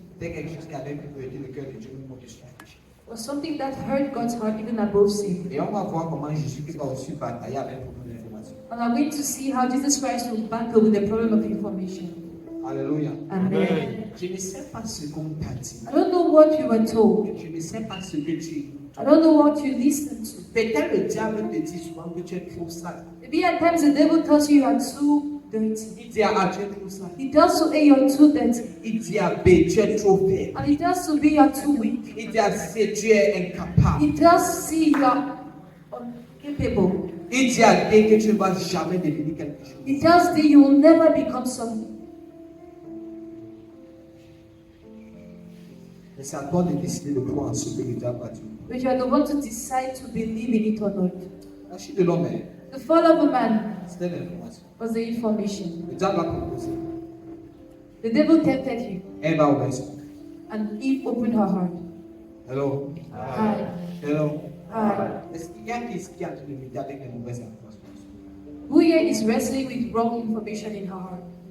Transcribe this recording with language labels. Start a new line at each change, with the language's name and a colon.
French: c'était quelque chose qui avait pu aider le cœur de Dieu même au-dessus du péché.
English: was something that hurt God's heart even above sin.
French: Et on va voir comment Jésus qui va aussi batailler avec le problème d'information.
English: And we are going to see how Jesus Christ will battle with the problem of information.
French: Alléluia.
English: Amen.
French: Je ne sais pas ce qu'on t'a dit.
English: I don't know what you were told.
French: Je ne sais pas ce que tu
English: I don't know what you listened to.
French: Peut-être le diable te dit souvent que tu es trop sale.
English: Maybe at times the devil tells you are too dirty.
French: Il dit ah, tu es trop sale.
English: He tells you A, you're too dirty.
French: Il dit à B, tu es trop faible.
English: And he tells you B, you're too weak.
French: Il dit à C, tu es incapable.
English: He tells C, you're incapable.
French: Il dit à D que tu ne vas jamais devenir quelque chose.
English: He tells D, you will never become something.
French: Mais c'est à toi de décider de croire en ce que Dieu a dit.
English: But you are the one to decide to believe in it or not.
French: La chute de l'homme,
English: The fall of a man
French: c'était l'information.
English: was the information.
French: Le diable a proposé.
English: The devil tempted you,
French: Elle va obéir.
English: and Eve opened her heart. Hello. Hi. Hello. Hi.
French: Est-ce qu'il y a qui est en train de lutter avec les mauvaises informations?
English: Who here is wrestling with wrong information in her heart?